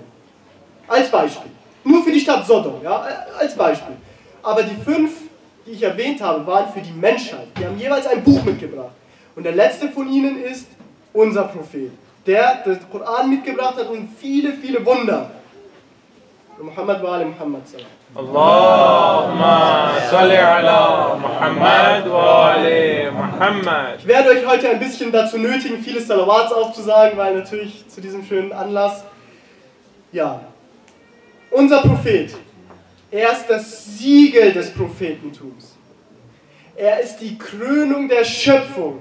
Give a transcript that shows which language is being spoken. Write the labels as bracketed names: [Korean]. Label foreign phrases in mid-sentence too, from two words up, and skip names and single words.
[German] Als Beispiel. Nur für die Stadt Sodom. Ja, als Beispiel. Aber die 5, die ich erwähnt habe, waren für die Menschheit. Die haben jeweils ein Buch mitgebracht. Und der letzte von ihnen ist unser Prophet, der den Koran mitgebracht hat und viele, viele Wunder. [Arabic] محمد وآل محمد. اللهم صل على محمد وآل محمد. [German] Ich werde euch heute ein bisschen dazu nötigen, viele Salawats aufzusagen, weil natürlich zu diesem schönen Anlass, ja, unser Prophet, er ist das Siegel des Prophetentums. Er ist die Krönung der Schöpfung.